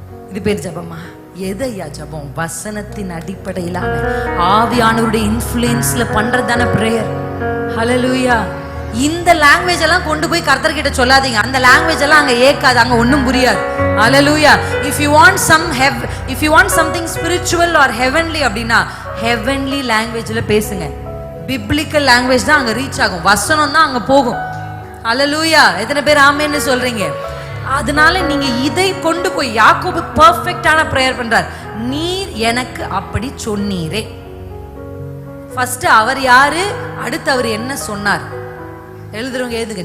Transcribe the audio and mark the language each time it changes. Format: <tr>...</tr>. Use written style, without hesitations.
<ta>இது பேர் ஜெபமா? எதையா ஜெபம்? வசனத்தின் அடிப்படையிலான ஆவியானவருடைய இன்ஃப்ளூயன்ஸ்ல பண்றதான பிரேயர். ஹல்லேலூயா. இந்த லாங்குவேஜ் எல்லாம் கொண்டு போய் கர்த்தர் கிட்ட சொல்லாதீங்க. அந்த லாங்குவேஜ் எல்லாம் அங்க ஏக்காது, அங்க ஒண்ணும் புரியாது. ஹல்லேலூயா.</ta> <en>if you want something spiritual or heavenly</en> <ta>அப்படினா</ta> <en>heavenly languageல பேசுங்க.</en> <ta>biblical language தான் அங்க ரீச் ஆகும், வசனம் தான் அங்க போகும். ஹல்லேலூயா. எத்தனை பேர் ஆமென்னு சொல்றீங்க? அதனால நீங்க இதை கொண்டு போய், யாக்கோபு பெர்ஃபெக்ட்டான பிரேயர் பண்றார். நீர் எனக்கு அப்படி சொன்னீரே. ஃபர்ஸ்ட் அவர் யாரு, அடுத்து அவர் என்ன சொன்னார். எழுதுறவங்க எழுதுங்க.</ta>